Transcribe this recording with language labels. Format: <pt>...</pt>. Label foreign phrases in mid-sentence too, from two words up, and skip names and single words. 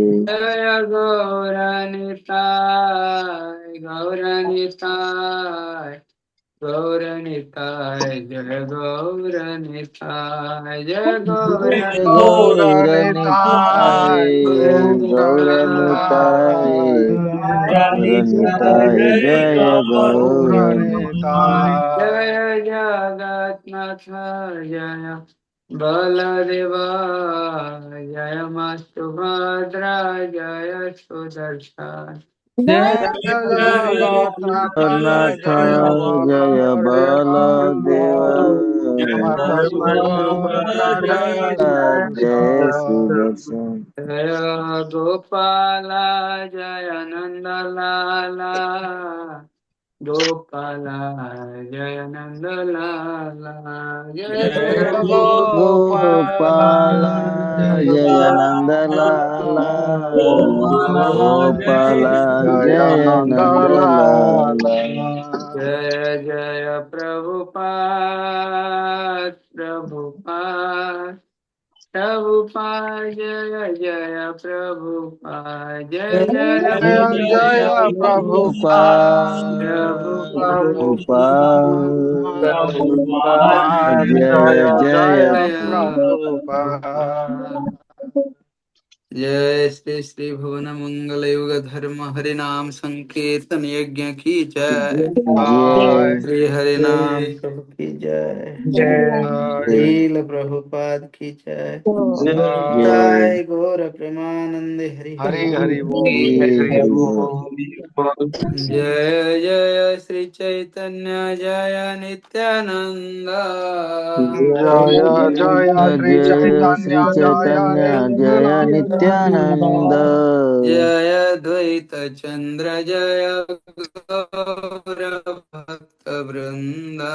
<hi>जय गौरनिताय गौरनिताय गौरनिताय जय गौरनिताय जय Gauranitai, Gauranitai, Gauranitai, Gauranitai, Jaya Gauranitai. Gauranitai. जय जगन्नाथ जय बलदेवा जय सुभद्रा जय सुदर्शन जय Jaya Jagatnath, Nath, Jaya Jaya Baladeva, Baladeva, Jaya Mata Subhadra, Jaya Jaya Sudarshan. Sudarshan. जय गोपाल जय नंदलाला गोपाल जय नंदलाला जय जय Jaya Gopala, Gopal, Jaya Jaya Nandalala, Nandalala, Gopala, Jaya Jaya Nandalala. Nandalala. जय जय प्रभुपाद प्रभुपाद प्रभुपाद जय जय प्रभुपाद जय जय Jaya Jaya Prabhupada, प्रभुपाद Prabhupada, Prabhupada, Jaya Jaya Jaya Jaya जय Prabhupada. जय श्री श्री भुवन मंगल युग धर्म हरि नाम संकीर्तन यज्ञ की जय Jai श्री हरि नाम प्रभु की जय Jai लील प्रभुपाद की जय Jai जय गौर प्रेमानंद हरि हरि Hari बोल Hari Bol, Hari Hari Hari Hari Bol. Bol. जय जय श्री चैतन्य जय नित्यानंद Jaya Jaya Sri Jaya Sri Chaitanya Jaya Chaitanya Jaya Nityananda. Nityananda. जय द्वैत चंद्र जय गौर भक्त वृंदा</hi>